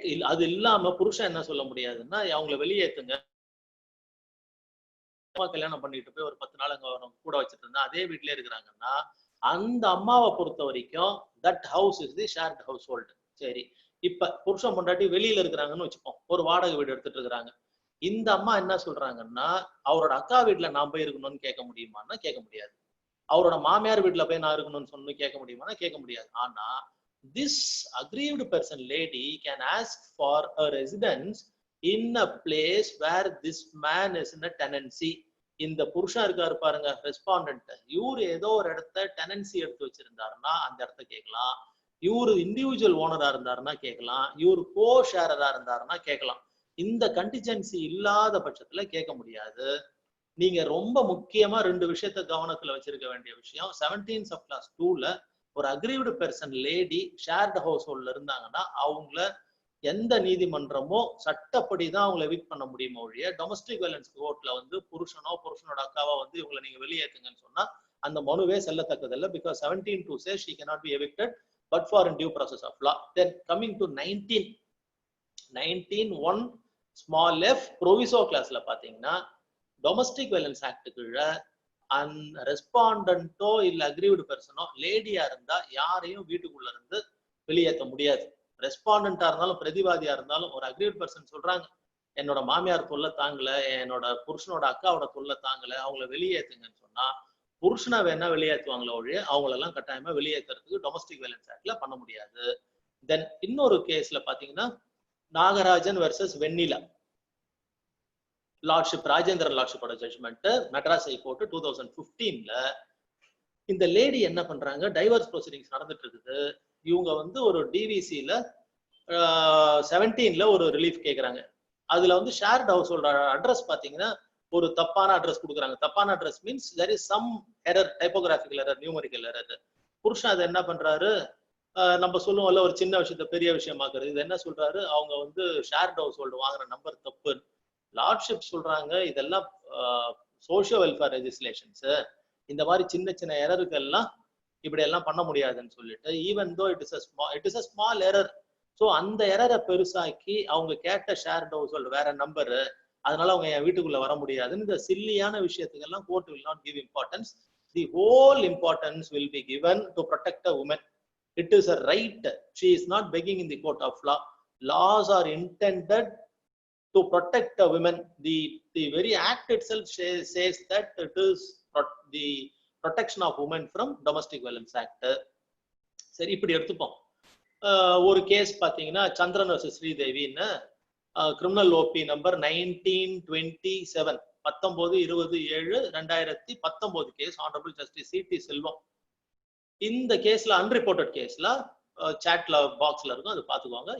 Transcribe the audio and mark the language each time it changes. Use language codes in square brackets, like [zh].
[ta] அது இல்லாம புருஷன் என்ன சொல்ல முடியாதுன்னா, அவங்களை வெளியேற்றுங்க, கல்யாணம் பண்ணிட்டு போய் ஒரு 10 நாள் அங்க கூட வச்சுட்டு இருந்தா அதே வீட்லயே இருக்கிறாங்கன்னா அந்த அம்மாவை பொறுத்த வரைக்கும் [en] That house is the shared household. [ta] சரி, இப்ப புருஷன் பொண்டாட்டி வெளியில இருக்கிறாங்கன்னு வச்சுப்போம், ஒரு வாடகை வீடு எடுத்துட்டு இருக்கிறாங்க. இந்த அம்மா என்ன சொல்றாங்கன்னா, அவரோட அக்கா வீட்டுல நான் போய் இருக்கணும்னு கேட்க முடியுமான்னா கேட்க முடியாது. அவரோட மாமியார் வீட்டுல போய் நான் இருக்கணும்னு சொன்னு கேட்க முடியுமான்னா கேட்க முடியாது. [en] ஆனா this aggrieved person lady can ask for a residence in a place where this man is in a tenancy. [ta] இந்த புருஷன் இருக்காரு பாருங்க ரெஸ்பாண்டன்ட், இவரு ஏதோ ஒரு இடத்த டெனன்சி எடுத்து வச்சிருந்தாருன்னா அந்த இடத்த கேட்கலாம். இவரு இண்டிவிஜுவல் ஓனரா இருந்தாருன்னா கேட்கலாம், இவரு கோ ஷேரரா இருந்தாருன்னா கேட்கலாம். இந்த கண்டிஜென்சி இல்லாத பட்சத்துல கேட்க முடியாது. நீங்க ரொம்ப முக்கியமா 2 விஷயத்த கவனத்துல வச்சிருக்க வேண்டிய விஷயம், 17 சப் கிளாஸ் 2ல ஒரு aggrieved person lady shared house ஹோல்ட்ல இருந்தாங்கன்னா அவங்கள எந்த நீதிமன்றமோ சட்டப்படிதான் அவங்களை எவிக்ட் பண்ண முடியுமோ ஒழிய டொமஸ்டிக் வயலன்ஸ் கோர்ட்ல வந்து புருஷனோட அக்காவோ வந்து இவங்களை நீங்க வெளியேற்றுங்கன்னு சொன்னா அந்த மனுவே செல்லத்தக்கதில்லை. [en] Because 17(2) says she cannot be evicted but for in due process of law. Then coming to 19(1) small f proviso [ta] classல பாத்தீங்கன்னா, டொமஸ்டிக் வயலன்ஸ் ஆக்ட் கீழே ரெஸ்பாண்டன்ட்டோ இல்ல அக்ரீவ்டு பெர்சனோ லேடியா இருந்தா யாரையும் வீட்டுக்குள்ள இருந்து வெளியேற்ற முடியாது. ரெஸ்பாண்டன்டா இருந்தாலும் பிரதிவாதியா இருந்தாலும் ஒரு அக்ரீவ்டு பெர்சன் சொல்றாங்க, என்னோட மாமியார் தொல்லை தாங்கல, என்னோட புருஷனோட அக்காவோட தொல்லை தாங்கல, அவங்கள வெளியேற்றுங்கன்னு சொன்னா புருஷனை வேணா வெளியேற்றுவாங்களோ ஒழிய அவங்களெல்லாம் கட்டாயமா வெளியேற்றுறதுக்கு டொமஸ்டிக் வயலன்ஸ் ஆக்ட்ல பண்ண முடியாது. தென் இன்னொரு கேஸ்ல பாத்தீங்கன்னா, நாகராஜன் வெர்சஸ் வெண்ணிலா, lordship Rajendran லார்ட்ஷிப்போட judgement, Madras high court 2015ல இந்த லேடி என்ன பண்றாங்க, டைவர்ஸ் ப்ரொசீடிங்ஸ் நடந்துட்டு இருக்குது. இவங்க வந்து ஒரு டிவிசில 17ல ஒரு ரிலீஃப் கேட்கறாங்க. அதுல வந்து ஷேர்ட் ஹவுஸ் ஹோல்ட் அட்ரஸ் பாத்தீங்கன்னா ஒரு தப்பான அட்ரஸ் கொடுக்குறாங்க. தப்பான address [en] Means there is some error, typographical error, numerical error. [ta] புருஷன் அதை என்ன பண்றாரு, நம்ம சொல்லுவோம்ல ஒரு சின்ன விஷயத்த பெரிய விஷயமாக்குறது, இது என்ன சொல்றாரு, அவங்க வந்து ஷேர்ட் ஹவுஸ் ஹோல்டு வாங்குற நம்பர் தப்பு. லார்ட்ஷிப் சொல்றாங்க இதெல்லாம் சோஷியல் வெல்ஃபேர் லெஜிஸ்லேஷன்ஸ், இந்த மாதிரி சின்ன சின்ன எரருக்கெல்லாம் இப்படி எல்லாம் பண்ண முடியாதுன்னு சொல்லிட்டு, [en] even though it is a small error, [ta] so அந்த எரரை பெருசாக்கி அவங்க கேட்ட ஷேர்ட் ஹவுஸ் ஹோல்டு வேற நம்பரு, அதனால அவங்க என் வீட்டுக்குள்ள வர முடியாதுன்னு இந்த சில்லியான விஷயத்துக்கெல்லாம் court [en] will not give importance. The whole importance will be given to protect a woman. It is a right. She is not begging in the court of law. Laws are intended to protect a woman. The very act itself says that it is the protection of women from domestic violence act. [ta] சரி, இப்படி எடுத்துப்போம். ஒரு case பாத்தீங்கன்னா சந்திரன் versus ஸ்ரீதேவின்னு criminal OP number 1927 19/20/7/2019 case honourable justice CT. செல்வம். இந்த கேஸ்ல அன்ரிப்போர்ட்டட் கேஸ்ல சாட்ல பாக்ஸ்ல இருக்கும், அது பாத்துக்குவாங்க.